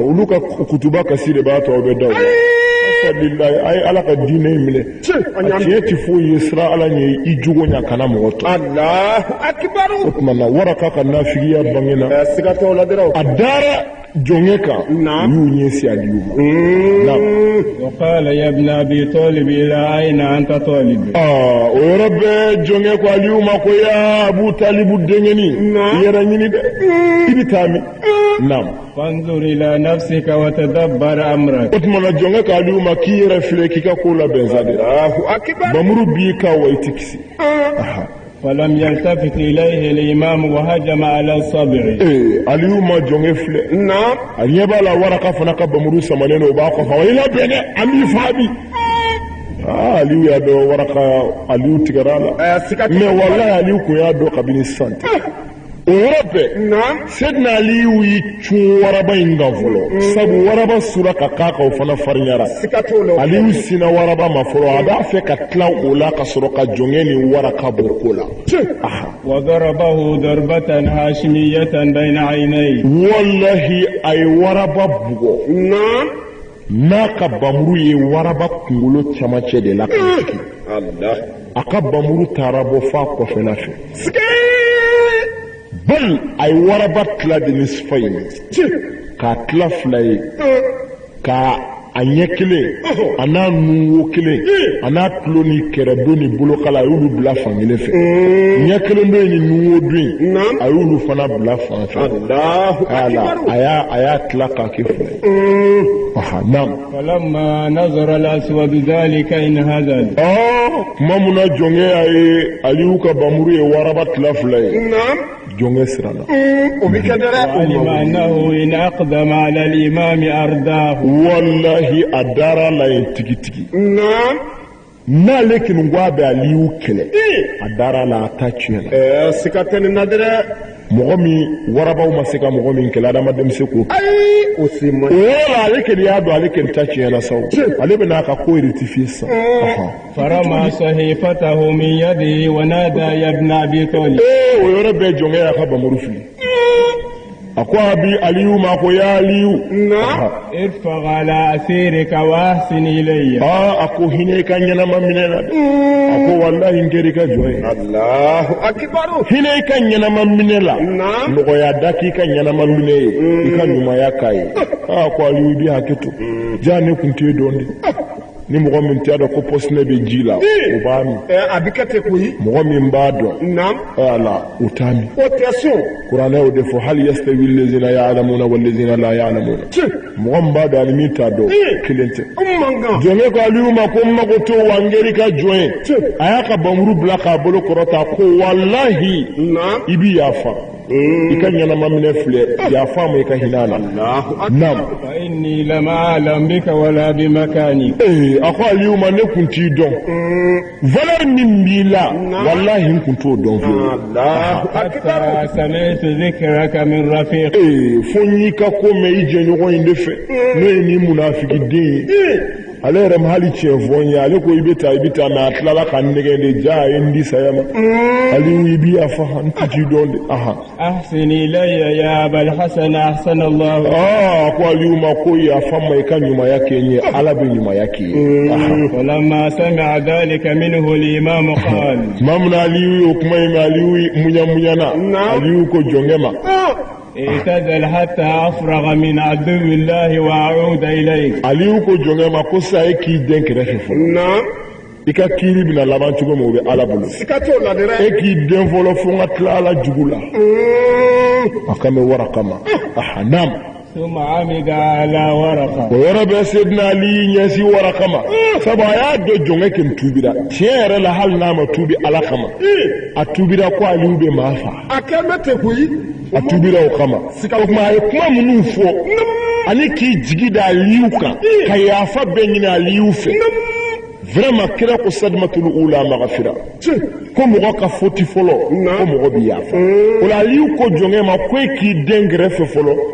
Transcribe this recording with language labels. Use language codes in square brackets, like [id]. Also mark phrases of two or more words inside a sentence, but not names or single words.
[bm] olu ka kutuba kasi de b'a to aw bɛ da o la alhamdulilayi a ye ala ka diinɛ in minɛ a tiɲɛ tɛ foyi ye sira ala ɲɛ i jogo ɲa kana mɔgɔ tɔ [ar] الله أكبر [bm] o tuma na waraka ka nafigiya bangena siga tɛ o la dɔrɔn a dara jɔnkɛ kan u y'u ɲɛsin aliyu ma [ar] وقال يا ابن أبي طالب إلى أين أنت طالب [bm] o yɔrɔ bɛɛ jɔnkɛ ko aliyu ma ko ya abu talibu denkɛni i yɛrɛ ɲini dɛ i bɛ taa min naam [ar] فانظر إلى نفسك وتدبر أمرك [bm] o tuma na jɔnkɛ ko aliyu ma k'i yɛrɛ filɛ k'i ka ko labɛn sa de [ar] الله أكبر [bm] bamuru b'i kan wa i tɛ kisi [ar] فلم يلتفت إليه الإمام وهجم على الصبع [bm] aliyu ma jɔnkɛ filɛ naam a ɲɛ b'a la waraka fana ka bamuru samanen don o b'a kɔfɛ wa i labɛn dɛ an b'i faa bi aliyu y'a dɔn waraka aliyu tigɛra a la siga tɛ mais walahi aliyu kun y'a dɔn kabini sisan tɛ o yɔrɔ bɛɛ naam Sedina aliyu y'i cun waraba in kan fɔlɔ sabu waraba sura ka k'a kan o fana farinyara siga t'o la aliyu sina waraba ma fɔlɔ a b'a fɛ ka tila o la ka sɔrɔ ka jɔnkɛ ni waraka bɔ ko la [ar] وضربه ضربة هاشمية بين عينيه [bm] wallahi a ye waraba bugɔ naam n'a ka bamuru ye waraba kunkolo camancɛ de la ka jigin Allah a ka bamuru taara bɔ f'a kɔfɛla fɛ siga bal a ye waraba tila de ni sifa ye k'a tila fila ye ka a ɲɛ kelen a n'a nuwo kelen a n'a tulo ni kɛrɛdo ni bolokala a y'olu bila fan kelen fɛ ɲɛ kelen dɔ ye ni nuwo dun ye a y'olu fana bila fan fɛ [ar] الله أكبر [bm] a y'a tila k'a kɛ fila ye naam [ar] فلما نظر الأسود ذلك انهزل [bm] kuma mun na jɔnkɛ a ye aliyu ka bamuru ye waraba tila fila ye naam jɔnkɛ siranna o bi kɛ dɛrɛ [ar] وعلم أنه إن أقدم على الإمام أرداه [bm] wallahi a dara la yen tigitigi naam n'ale kini ko a bɛ aliyu kɛlɛ a dara la a ta tiɲɛ la siga tɛ nin na dɛrɛ mɔgɔ min warabaw ma se ka mɔgɔ min kɛlɛ adamaden bɛ se k'o kɛ ayi o se man o yɔrɔ la ale kɛni y'a dɔn ale kɛni ta tiɲɛ na sa o ale bɛ n'a ka ko rectifier sisan [ar] فرمى صحيفته من يده ونادى يا ابن أبي طالب [bm] o yɔrɔ bɛɛ jɔnkɛ y'a ka bamuru fili a ko a bi aliyu ma ko ya aliyu naam [ar] ارفع على أثيرك وأحسن إلي [bm] a ko hinɛ i ka ɲɛnama minɛ la dɛ a ko wallahi n kɛra i ka jɔn ye [ar] الله أكبر [bm] hinɛ i ka ɲɛnama minɛ la naam nɔgɔya da k'i ka ɲɛnama minɛ ye i ka ɲumanya k'a ye ko aliyu i bɛ hakɛ to jaa ne kun t'e dɔn de ni mɔgɔ min t'a dɔn ko pɔsinɛ bɛ ji la o b'a min a bɛ kɛ ten koyi mɔgɔ min b'a dɔn naam ala o t'a min o tɛ so kuranɛ y'o de fɔ hali [ar] يستوي الذين يعلمون والذين لا يعلمون [bm] mɔgɔ min b'a dɔn ani min t'a dɔn kelen tɛ mankan jɔnkɛ ko aliyu ma ko n mago to wa n kɛra i ka jɔn ye a y'a ka bamuru bila k'a bolo kɔrɔta ko walahi naam i bi yafa ika ɲanama minɛ filɛ yafa ma i ka hinɛ na naam [ar] فإني لم أعلم بك ولا بمكانك [bm] a ko aliyu ma ne kun t'i dɔn valeur min b'i la wallahi n kun t'o dɔn [ar] حتى سمعت ذكرك من رفيق [bm] fo n y'i ka ko mɛn i jɛɲɔgɔn in de fɛ n'o ye nin munafiki den ye ale yɛrɛ ma hali tiɲɛ fɔ n ye ale ko i bɛ taa mɛ a tilala ka nɛgɛ de ja a ye n di saya ma aliyu i b'i yafa n kun t'i dɔn de [ar] أحسن إلي يا أبا الحسن أحسن الله [bm] a ko aliyu ma ko yafa ma i ka ɲumanya kɛ n ye ala bɛ ɲumanya k'i ye [ar] فلما سمع ذلك منه الإمام قال [bm] tuma min na aliyu y'o kuma in mɛn aliyu munyamunyana aliyu ko jɔnkɛ ma [ar] اعتزل حتى أفرغ من عدو الله وأعود إليك [bm] aliyu ko jɔnkɛ ma ko sa e k'i den kɛrɛfɛ fɔlɔ i ka kiiri bɛna laban cogo min o bɛ ala bolo e k'i den fɔlɔ fo n ka tila ala jugu la a kan bɛ waraka ma naam [ar] ثم عمد على ورقة [bm] o yɔrɔ bɛ sedina ali ɲɛsi waraka ma sabu a y'a dɔn jɔnkɛ kɛmɛ tuubira tiɲɛ yɛrɛ la hali n'a ma tuubi ala kama a tuubira ko aliyu bɛ maa faa a tuubira o kama o tuma a ye kuma minnu fɔ ani k'i jigi da aliyu kan ka yafa bɛɛ ɲini aliyu fɛ vraiment kira ko [ar] الصدمة الأولى مغفرة [bm] ko mɔgɔ ka foti fɔlɔ ko mɔgɔ bi yafa o la aliyu ko jɔnkɛ ma ko e k'i den kɛrɛfɛ fɔlɔ